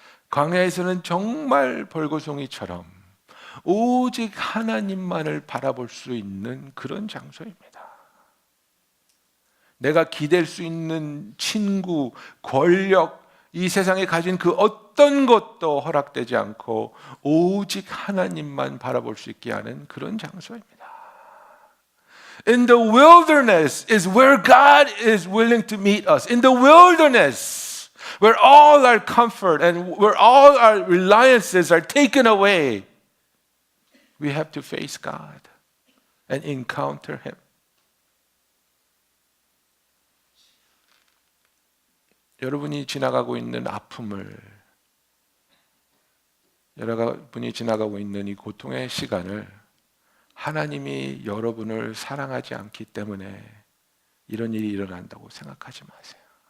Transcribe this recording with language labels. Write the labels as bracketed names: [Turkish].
[Korean] 광야에서는 정말 벌거숭이처럼 오직 하나님만을 바라볼 수 있는 그런 장소입니다. 내가 기댈 수 있는 친구, 권력, 이 세상에 가진 그 어떤 것도 허락되지 않고 오직 하나님만 바라볼 수 있게 하는 그런 장소입니다. [English] In the wilderness is where God is willing to meet us. In the wilderness, where all our comfort and where all our reliances are taken away, we have to face God and encounter Him. [Korean] 여러분이 지나가고 있는 아픔을, 여러분이 지나가고 있는 이 고통의 시간을 하나님이 여러분을 사랑하지 않기 때문에 이런 일이 일어난다고 생각하지 마세요.